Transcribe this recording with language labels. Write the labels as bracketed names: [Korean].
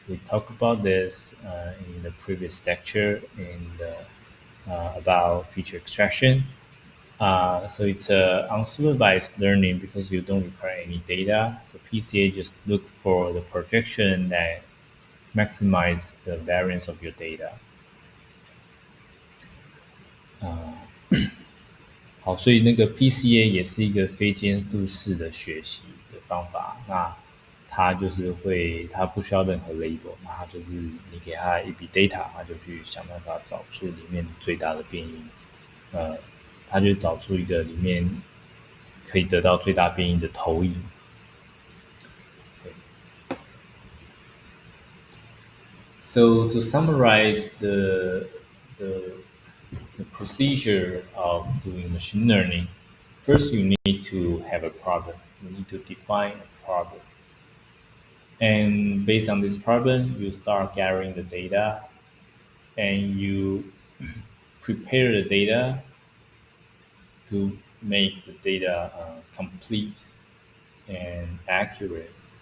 [English] We talked about this in the previous lecture about feature extraction. So it's unsupervised learning because you don't require any data. So PCA just look for the projection that maximize the variance of your data. [Chinese] 好，所以那个 PCA 也是一个非监督式的学习的方法。那它就是会，它不需要任何 label，那它就是你给它一笔 data，它就去想办法找出里面最大的变异。呃，它就找出一个里面可以得到最大变异的投影。 [English] So to summarize the the procedure of doing machine learning, first you need to have a problem. You need to define a problem. And based on this problem, you start gathering the data and you prepare the data to make the data complete and accurate.